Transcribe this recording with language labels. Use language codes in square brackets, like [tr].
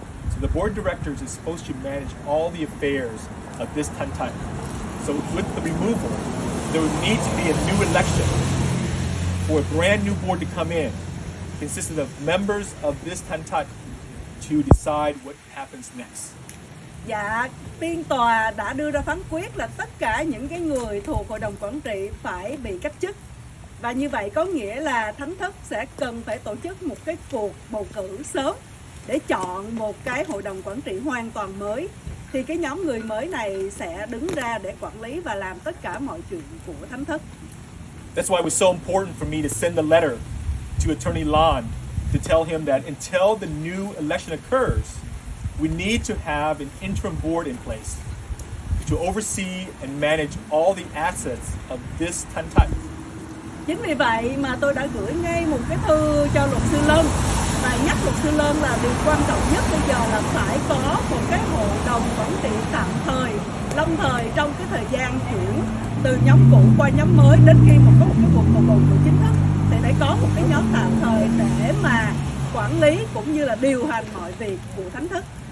[en] So the board of directors is supposed to manage all the affairs of this Thánh. So with the removal, there would need to be a new election for a brand new board to come in, consisting of members of this Thánh to decide what happens next. [vi] Dạ, phiên tòa đã đưa ra phán quyết là tất cả những cái người thuộc hội đồng quản trị phải bị cách chức. Và như vậy có nghĩa là Thánh Thất sẽ cần phải tổ chức một cái cuộc bầu cử sớm để chọn một cái hội đồng quản trị hoàn toàn mới. Thì cái nhóm người mới này sẽ đứng ra để quản lý và làm tất cả mọi chuyện của Thánh Thất. [en] That's why it was so important for me to send a letter to Attorney Lon to tell him that until the new election occurs, we need to have an interim board in place to oversee and manage all the assets of this Thất. [vi] Chính vì vậy mà tôi đã gửi ngay một cái thư cho luật sư Lân và nhắc luật sư Lân là điều quan trọng nhất bây giờ là phải có một cái hội đồng quản trị tạm thời, lâm thời trong cái thời gian chuyển từ nhóm cũ qua nhóm mới đến khi mà có một cái cuộc bầu cử chính thức thì phải có một cái nhóm tạm thời để mà quản lý cũng như là điều hành mọi việc của Thánh Thất.